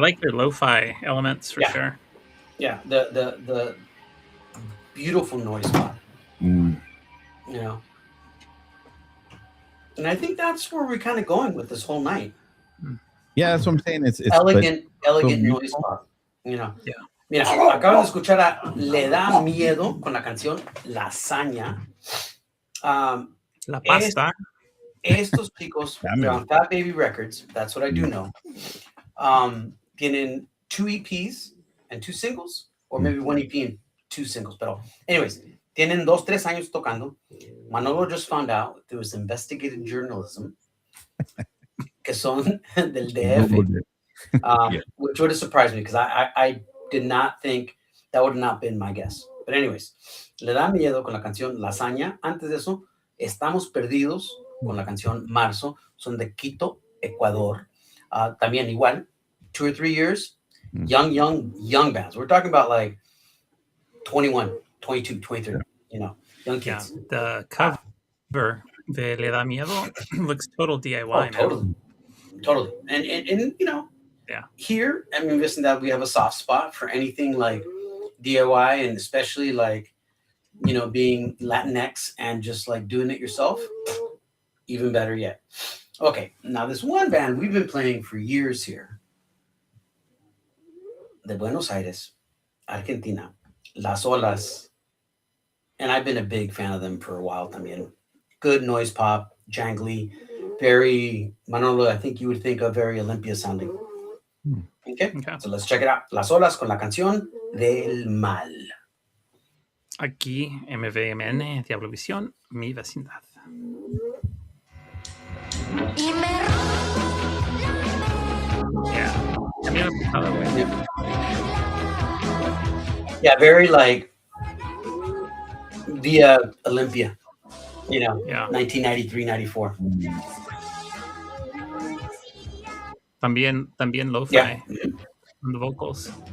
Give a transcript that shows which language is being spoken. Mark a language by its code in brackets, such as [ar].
[en] like their lo-fi elements for Yeah. sure. Yeah, the beautiful noise spot, Mm. you know. And I think that's where we're kind of going with this whole night. Yeah, that's what I'm saying. It's Elegant noise beautiful. spot, you know. Yeah. [es] Mira, acaban de escuchar a Le Da Miedo con la canción Lasaña. La pasta. Estos chicos, [en] they're on Fat Baby Records. That's what I do know. [es] Tienen [en] 2 EPs and 2 singles, or maybe 1 EP and 2 singles. [es] Pero, anyways, tienen 2-3 años tocando. [en] Manolo just found out there was investigative journalism, [es] que son del DF, [en] Yeah. which would have surprised me because I did not think that would have not been my guess. But anyways, [es] Le Da Miedo con la canción Lasaña. Antes de eso, Estamos Perdidos con la canción Marzo. Son de Quito, Ecuador. También igual, [en] 2 or 3 years. Young bands. We're talking about like 21, 22, 23, young Yeah, kids. the cover de Le Da Miedo looks total DIY. Oh, man. totally. And Yeah. here, I mean, Vecindad, we have a soft spot for anything like DIY, and especially like, being Latinx and just like doing it yourself. Even better yet. Okay, now this one band we've been playing for years here, de Buenos Aires, Argentina, Las Olas, and I've been a big fan of them for a while también. Good noise pop, jangly, very, Manolo, I think you would think of very Olympia sounding. Okay, so let's check it out. [es] Las Olas con la canción Del Mal. Aquí, MVMN, Diablovisión, mi vecindad. Yeah. También lo he escuchado, güey. [en] Yeah, very like via Olympia, Yeah. 1993, 94. [es] También lo-fi [en] Yeah. on the vocals.